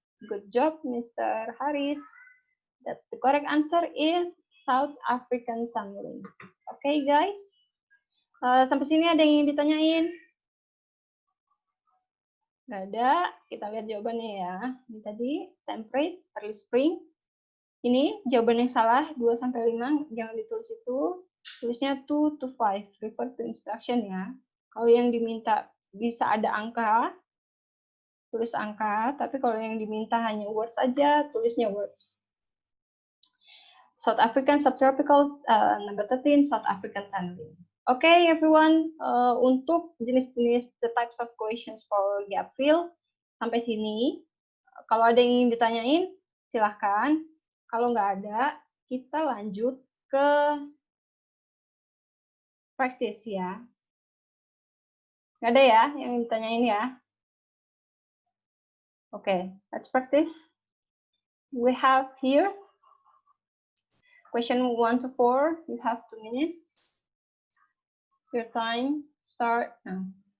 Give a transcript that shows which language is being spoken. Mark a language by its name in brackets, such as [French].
[English] Good job, Mr. Haris. That the correct answer is South African tunneling. Okay, guys. [Indonesian] Sampai sini ada yang ingin ditanyain? Nggak ada. Kita lihat jawabannya ya. Ini tadi [English] temperate, early spring. [Indonesian] Ini jawaban yang salah, 2-5. Jangan ditulis itu. Tulisnya 2 to 5. [English] Refer to instruction [Indonesian] ya. Kalau yang diminta bisa ada angka, tulis angka. Tapi kalau yang diminta hanya words aja, tulisnya words. [English] South African subtropical, number 13, South African tunneling. Okay, everyone. [Indonesian] Untuk jenis-jenis [English] the types of questions for gap fill [Indonesian] sampai sini. Kalau ada yang ingin ditanyain, silahkan. Kalau nggak ada, kita lanjut ke practice ya. Nggak ada ya yang ditanyain ya? [English] Okay, let's practice. We have here question 1 to 4. You have 2 minutes. Your time start now.